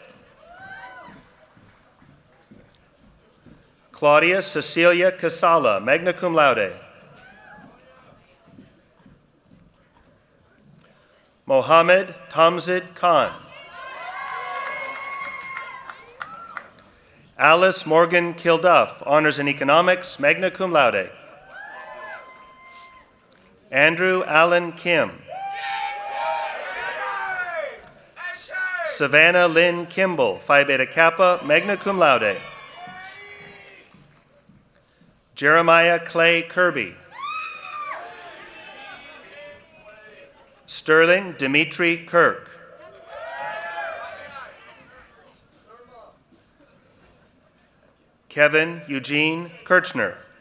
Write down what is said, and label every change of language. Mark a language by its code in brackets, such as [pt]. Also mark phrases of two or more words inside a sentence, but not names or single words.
[en] Claudia Cecilia Casala, [la] magna cum laude. [en] Mohammed Tamzid Khan. Alice Morgan Kilduff, honors in economics, [la] magna cum laude. [en] Andrew Allen Kim. Savannah Lynn Kimball, Phi Beta Kappa, [la] magna cum laude. [en] Jeremiah Clay Kirby. Sterling Dimitri Kirk. Kevin Eugene Kirchner.